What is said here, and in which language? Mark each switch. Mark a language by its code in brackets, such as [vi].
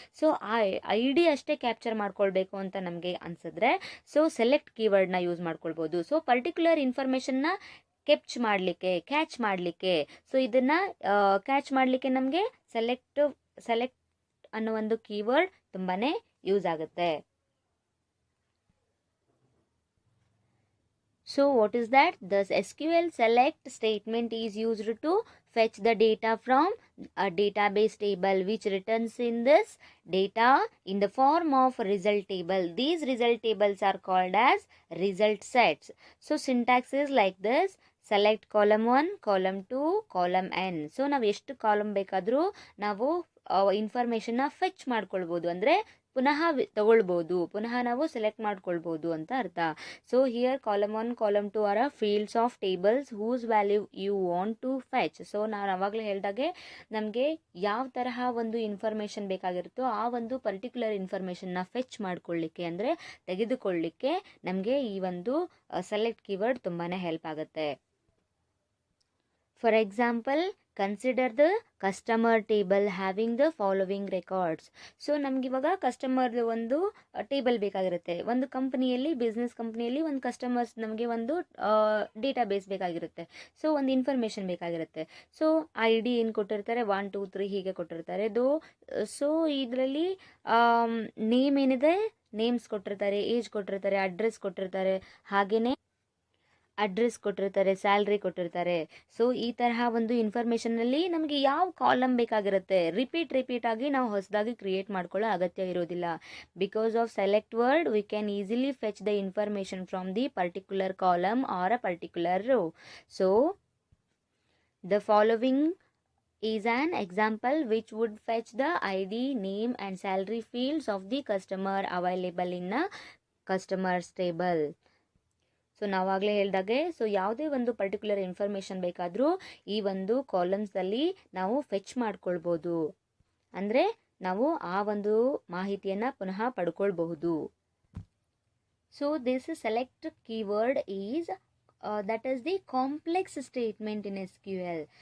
[kn] So ಆ ID ಅಷ್ಟೇ capture ಮಾಡ್ಕೊಳ್ಬೇಕು ಅಂತ ನಮಗೆ ಅನ್ಸಿದ್ರೆ, ಸೊ ಸೆಲೆಕ್ಟ್ ಕೀವರ್ಡ್ನ ಯೂಸ್ ಮಾಡ್ಕೊಳ್ಬೋದು. ಸೊ ಪರ್ಟಿಕ್ಯುಲರ್ ಇನ್ಫಾರ್ಮೇಷನ್ನ ಕ್ಯಾಚ್ ಮಾಡಲಿಕ್ಕೆ ಸೊ ಇದನ್ನು ಕ್ಯಾಚ್ ಮಾಡಲಿಕ್ಕೆ ನಮಗೆ ಸೆಲೆಕ್ಟ್ ಅನ್ನೋ ಒಂದು ಕೀವರ್ಡ್ ತುಂಬಾನೇ ಯೂಸ್ ಆಗುತ್ತೆ. [en] So what is that? The SQL select statement is used to fetch the data from a database table which returns in this data in the form of result table. These result tables are called as result sets. So syntax is like this: select column 1, column 2, column n. [kn] So ನಾವು ಎಷ್ಟು column ಬೇಕಾದರೂ ನಾವು ಇನ್ಫಾರ್ಮೇಷನ್ನ fetch ಮಾಡ್ಕೊಳ್ಬೋದು, ಅಂದರೆ ಪುನಃ ತಗೊಳ್ಬೋದು, ಪುನಃ ನಾವು ಸೆಲೆಕ್ಟ್ ಮಾಡ್ಕೊಳ್ಬೋದು ಅಂತ ಅರ್ಥ. [en] So here column 1, column 2 are fields of tables whose value you want to fetch. [kn] So ನಾನು ಆವಾಗಲೇ ಹೇಳಿದಾಗೆ ನಮಗೆ ಯಾವ ತರಹ ಒಂದು ಇನ್ಫಾರ್ಮೇಷನ್ ಬೇಕಾಗಿರುತ್ತೋ ಆ ಒಂದು ಪರ್ಟಿಕ್ಯುಲರ್ ಇನ್ಫಾರ್ಮೇಷನ್ನ ಫೆಚ್ ಮಾಡ್ಕೊಳ್ಳಿಕ್ಕೆ, ಅಂದರೆ ತೆಗೆದುಕೊಳ್ಳಿಕ್ಕೆ ನಮಗೆ ಈ ಒಂದು ಸೆಲೆಕ್ಟ್ ಕೀವರ್ಡ್ ತುಂಬಾ ಹೆಲ್ಪ್ ಆಗುತ್ತೆ. [en] For example, consider the customer table having the following records. [kn] So ನಮಗಿವಾಗ ಕಸ್ಟಮರ್ದು ಒಂದು ಟೇಬಲ್ ಬೇಕಾಗಿರುತ್ತೆ. ಒಂದು ಬಿಸ್ನೆಸ್ ಕಂಪ್ನಿಯಲ್ಲಿ ಒಂದು ಕಸ್ಟಮರ್ಸ್ ನಮಗೆ ಒಂದು ಡೇಟಾಬೇಸ್ ಬೇಕಾಗಿರುತ್ತೆ. ಸೊ ಒಂದು ಇನ್ಫಾರ್ಮೇಷನ್ ಬೇಕಾಗಿರುತ್ತೆ. ಸೊ ID ಏನು ಕೊಟ್ಟಿರ್ತಾರೆ, 1 2 3 ಹೀಗೆ ಕೊಟ್ಟಿರ್ತಾರೆ. ಸೊ ಇದರಲ್ಲಿ ನೇಮ್ ಏನಿದೆ, ನೇಮ್ಸ್ ಕೊಟ್ಟಿರ್ತಾರೆ, ಏಜ್ ಕೊಟ್ಟಿರ್ತಾರೆ, ಅಡ್ರೆಸ್ ಕೊಟ್ಟಿರ್ತಾರೆ, ಹಾಗೆಯೇ ಅಡ್ರೆಸ್ ಕೊಟ್ಟಿರ್ತಾರೆ, ಸ್ಯಾಲ್ರಿ ಕೊಟ್ಟಿರ್ತಾರೆ. ಸೊ ಈ ತರಹ ಒಂದು ಇನ್ಫಾರ್ಮೇಷನಲ್ಲಿ ನಮಗೆ ಯಾವ ಕಾಲಮ್ ಬೇಕಾಗಿರುತ್ತೆ, ರಿಪೀಟ್ ಆಗಿ ನಾವು ಹೊಸದಾಗಿ ಕ್ರಿಯೇಟ್ ಮಾಡ್ಕೊಳ್ಳೋ ಅಗತ್ಯ ಇರೋದಿಲ್ಲ. [en] Because of select word we can easily fetch the information from the particular column or a particular row. So the following is an example which would fetch the ID, name and salary fields of the customer available in a customers table. [kn] So ನಾವಾಗಲೇ ಹೇಳ್ದಾಗೆ, so ಯಾವುದೇ ಒಂದು particular information ಬೇಕಾದರೂ ಈ ಒಂದು ಕಾಲಮ್ಸಲ್ಲಿ ನಾವು fetch ಮಾಡ್ಕೊಳ್ಬೋದು. ಅಂದರೆ ನಾವು ಆ ಒಂದು ಮಾಹಿತಿಯನ್ನು ಪುನಃ ಪಡ್ಕೊಳ್ಬಹುದು. [en] So this select keyword is that is the complex statement in SQL.